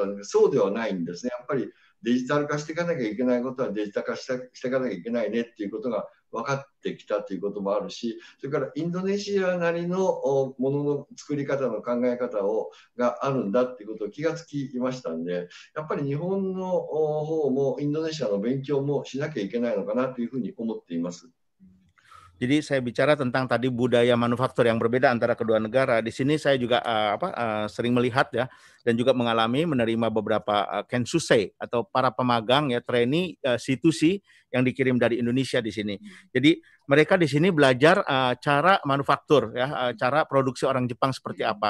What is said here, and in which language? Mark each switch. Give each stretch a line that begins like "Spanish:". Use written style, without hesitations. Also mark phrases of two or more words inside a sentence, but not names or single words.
Japanese: んですけど、そうではないんですね。やっぱりデジタル化していかなきゃいけないことはデジタル化していかなきゃいけないねっていうことが分かってきたということもあるし、それからインドネシアなりのものの作り方の考え方があるんだっていうことを気がつきましたんで、やっぱり日本の方もインドネシアの勉強もしなきゃいけないのかなというふうに思っています。
Indonesian: Jadi saya bicara tentang tadi budaya manufaktur yang berbeda antara kedua negara. Di sini saya juga sering melihat ya, dan juga mengalami menerima beberapa kensusei atau para pemagang ya, trainee C2C yang dikirim dari Indonesia di sini. Jadi mereka di sini belajar cara manufaktur ya, cara produksi orang Jepang seperti apa.